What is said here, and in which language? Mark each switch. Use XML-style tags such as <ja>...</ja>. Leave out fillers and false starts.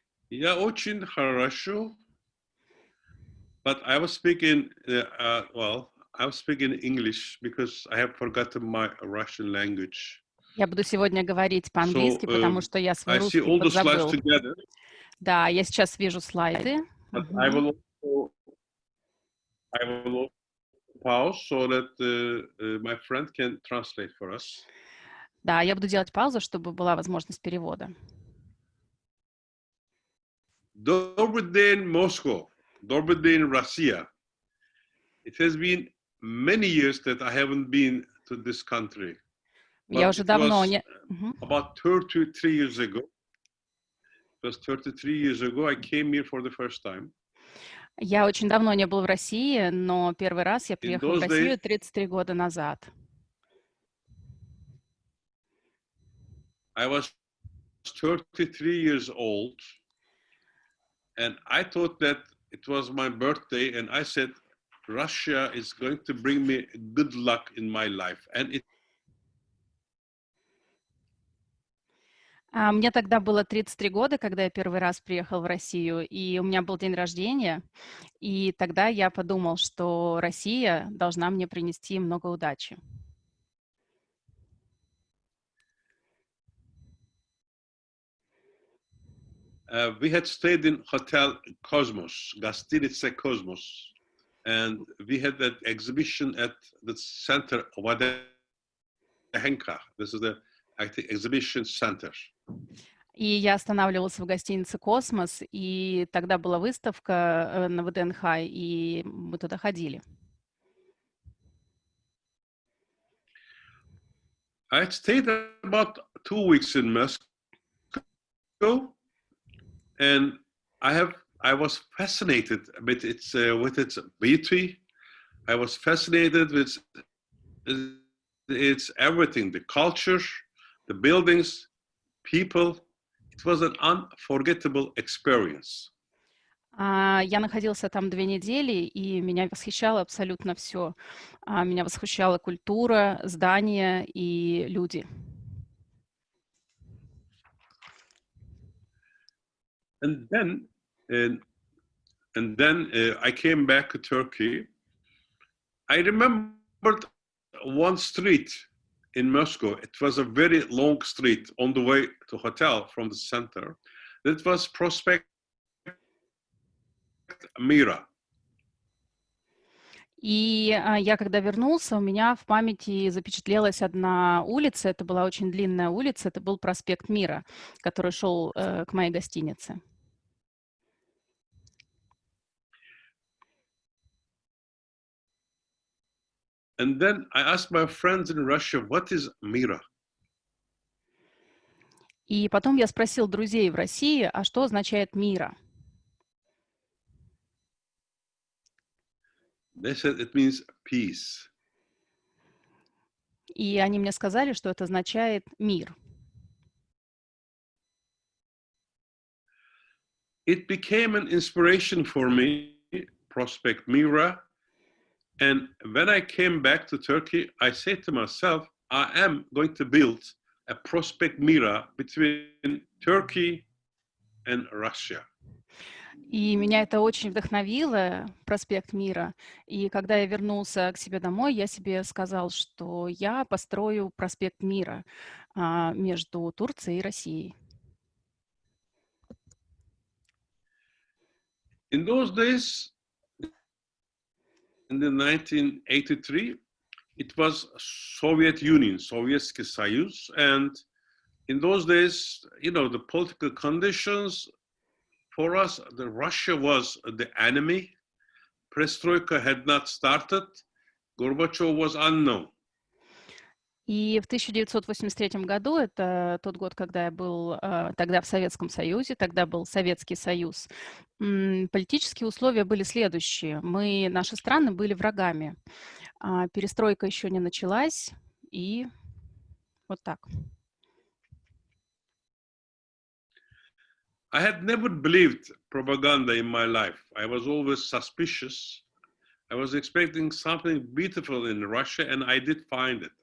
<ru>Я очень хорошо.</ru> <en>But I was speaking, I'll speak in English because I have forgotten my Russian language.</en> <ru>Я буду сегодня говорить по-английски, потому что я свой</ru> <en>I see</en> <ru>русский</ru> <en>all the slides</en> <ru>подзабыл.</ru> <en>together.</en> <ru>Да, я сейчас вижу слайды.</ru> <en>But I will pause so that my friend can translate for us.</en> <ru>Да, я буду делать паузу, чтобы была возможность перевода. Добрый день, Moscow. Добрый день, Russia.</ru> <en>It has been many years that I haven't been to this country.</en> <ru>Я уже давно не...</ru> <en>About 33 years ago. It was 33 years ago I came here for the first time.</en> <ru>Я очень давно не был в России, но первый раз я приехал в Россию 33 года назад.</ru> <en>I was 33 years old, and I thought that it was my birthday, and I said, Russia is going to bring me good luck in my life. And it</en> <ru>Мне тогда было 33 года, когда я первый раз приехал в Россию, и у меня был день рождения, и тогда я подумал, что Россия должна мне принести много удачи.</ru> <en>We had stayed in Hotel Cosmos, Gastinice Cosmos, and we had that exhibition at the center of Wadenka. This is the exhibition center.</en> <ru>И я останавливался в гостинице «Космос», и тогда была выставка на ВДНХ, и мы туда ходили.</ru> <en>I had stayed about 2 weeks in Moscow, and I was fascinated with its beauty. I was fascinated with its everything, the culture, the buildings, people. It was an unforgettable experience.</en> <ru>Я находился там 2 недели, и меня восхищало абсолютно все. Меня восхищала культура, здания и люди.</ru> <en>And then I came back to Turkey. I remembered one street in Moscow. It was a very long street on the way to hotel from the center. That was Prospect Mira.</en> <ru>И я, когда вернулся, у меня в памяти запечатлелась одна улица. Это была очень длинная улица. Это был проспект Мира, который шел к моей гостинице.</ru> <en>And then I asked my friends in Russia, what is Mira?</en> <ru>И потом я спросил друзей в России, а что означает «мира»?</ru> <en>They said it means peace.</en> <ru>И они мне сказали, что это означает «мир».</ru> <en>It became an inspiration for me, Prospect Mira. And when I came back to Turkey, I said to myself, I am going to build a Prospect Mira between Turkey and Russia.</en> <ru>И меня это очень вдохновило, проспект Мира. И когда я вернулся к себе домой, я себе сказал, что я построю проспект Мира между Турцией и Россией.</ru> <en>In those days, in the 1983, it was Soviet Union,</en> <ru>Sovietский Союз,</ru> <en>and in those days, you know, the political conditions for us, the Russia was the enemy. Perestroika had not started. Gorbachev was unknown.</en> <ru>И в 1983 году, это тот год, когда я был тогда в Советском Союзе, тогда был Советский Союз, политические условия были следующие. Наши страны были врагами. Перестройка еще не началась, и вот так.</ru> <en>I had never believed propaganda in my life. I was always suspicious. I was expecting something beautiful in Russia, and I did find it.</en>